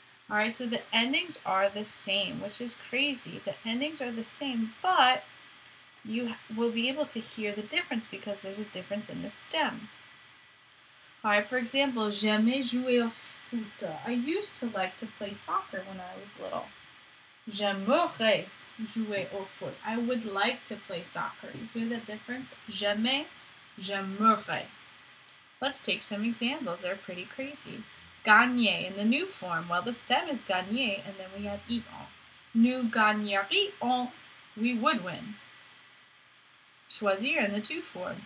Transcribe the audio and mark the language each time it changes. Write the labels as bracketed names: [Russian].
[English] Alright, so the endings are the same, which is crazy. The endings are the same, but you will be able to hear the difference because there's a difference in the stem. Alright, for example, [French] j'aimais jouer au foot. [English] I used to like to play soccer when I was little. [French] J'aimerais jouer au foot. [English] I would like to play soccer. You hear the difference? [French] J'aimais, j'aimerais. [English] Let's take some examples. They're pretty crazy. Gagner in the new form. Well, the stem is gagner, and then we have ion. [French] Nous gagnerions. [English] We would win. Choisir in the to form.